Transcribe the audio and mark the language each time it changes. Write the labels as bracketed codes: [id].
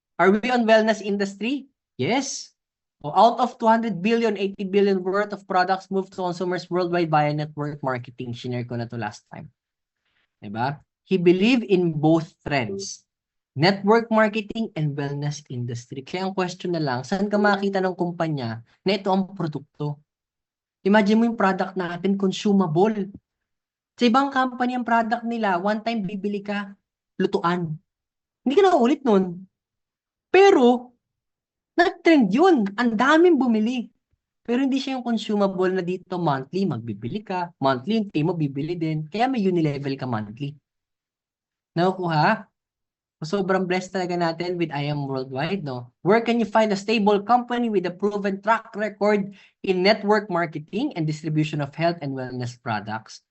[en] Are we on wellness industry? Yes. So out of 200 billion, 80 billion worth of products moved to consumers worldwide via network marketing. [tl] Shinare ko na to last time. Diba? [en] He believed in both trends. Network marketing and wellness industry. [tl] Kaya ang question na lang, saan ka makita ng kumpanya na ito ang produkto? Imagine mo yung product natin, consumable. Sa ibang company ang product nila, one time bibili ka, lutuan. Hindi ka na ulit nun. Pero, nag-trend yun. Ang daming bumili. Pero hindi siya yung consumable na dito monthly, magbibili ka. Monthly, yung team mo bibili din. Kaya may unilevel ka monthly. Nakukuha? Sobrang blessed talaga natin with IM Worldwide, no? [en] Where can you find a stable company with a proven track record in network marketing and distribution of health and wellness products?